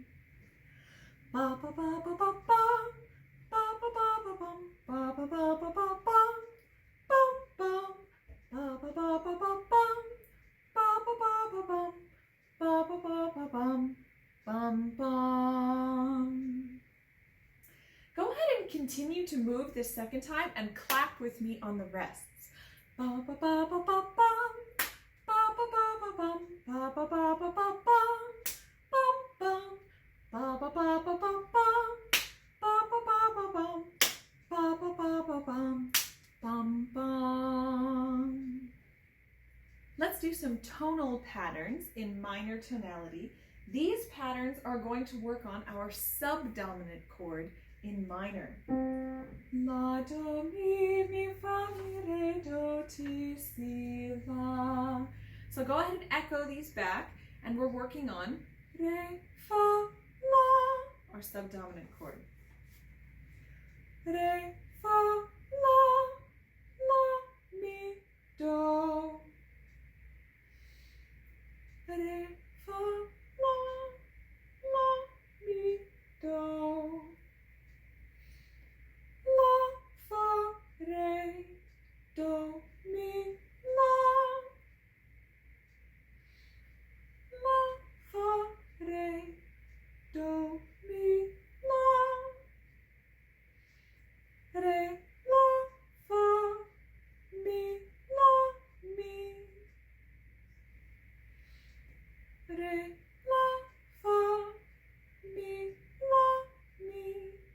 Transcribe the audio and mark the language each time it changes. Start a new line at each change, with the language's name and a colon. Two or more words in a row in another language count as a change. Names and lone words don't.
English: Ba ba ba ba ba bum. Ba ba ba ba bum. Ba ba ba ba ba bum. Bum bum. Ba ba ba ba ba bum. Ba ba ba ba bum. Ba ba ba ba bum. Bum bum. Go ahead and continue to move this second time and clap with me on the rests. Ba ba ba ba ba bum. Ba ba ba ba bum. Ba ba ba ba ba bum. Bum bum. Ba ba ba ba ba bum. Ba ba ba ba bum. Ba ba ba ba bum. Bum bum. Let's do some tonal patterns in minor tonality. These patterns are going to work on our subdominant chord in minor. La, do, mi, fa, mi, re, do, ti, si, la. So go ahead and echo these back, and we're working on re, fa, la, our subdominant chord. Re, fa, la, mi, do. Re, fa, la, mi, do. La, fa, re, do, mi, la. La, fa, re, do, mi, la. Re, la, fa, mi, la, mi. Re, la, fa, mi, la, mi.